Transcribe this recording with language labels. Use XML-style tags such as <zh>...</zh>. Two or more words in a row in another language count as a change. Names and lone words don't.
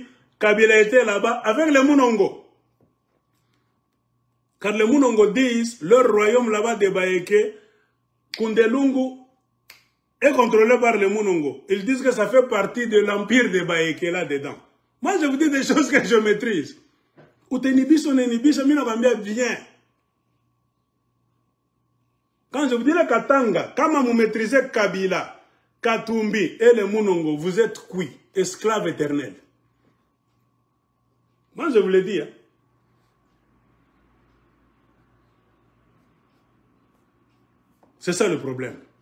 <fr>Kabila était là-bas avec les Mounongo. Car les Mounongo disent, leur royaume là-bas de Baeke, Kundelungu, est contrôlé par les Mounongo. Ils disent que ça fait partie de l'empire de Baeke là-dedans. Moi, je vous dis des choses que je maîtrise. Outenibis, onenibis, mina bambia bien. Quand je vous dis le Katanga, comment vous maîtrisez Kabila, Katumbi et les Mounongo, vous êtes cuits, esclaves éternels. Moi, je vous le dis. Hein. C'est ça le problème.</fr>